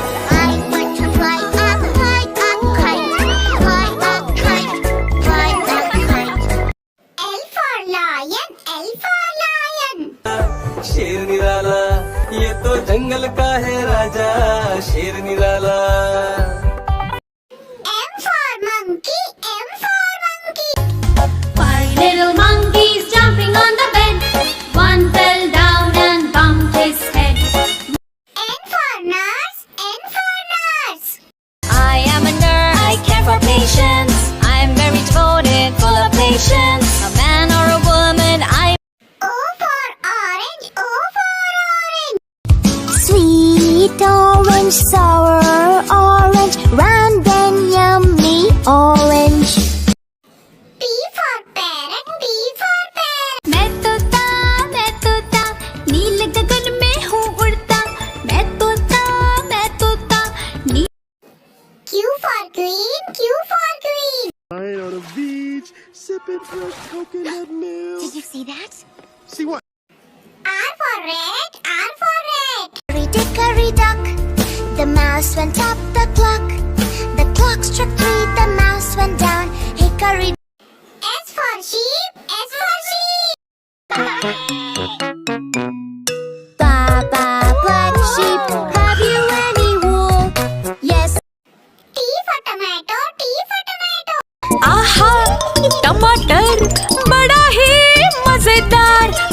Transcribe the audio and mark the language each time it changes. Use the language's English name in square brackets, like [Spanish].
[English] I want to fly up, kite, fly up, kite, fly up, kite. L for lion, L for lion. [Hindi] शेर निराला ये तो जंगल का है राजा शेर निराला [English] M for monkey, M for monkey. Five little monkeys jumping on the bed. One fell down and bumped his head. N for nurse, N for nurse. I am a nurse. I care for patients. I am very devoted, full of patience. A man or a woman, I. O for orange, O for orange. Sweet orange, sour orange, round and yummy orange. P for parrot, P for parrot. [Hindi] मैं तोता, नीले गगन में हूँ उड़ता। मैं तोता, नी। [English] Q for queen, Q for queen. Lying on a beach, sipping fresh coconut milk. Did you see that? See what? R for red, R for red. Hickory duck, the mouse went up the clock. The clock struck 3, the mouse went down. Hickory. S for sheep, S for sheep. Baba, black sheep, have you any wool? Yes. T for tomato, T for tomato. [Hindi] आहा, टमाटर बड़ा ही मजेदार।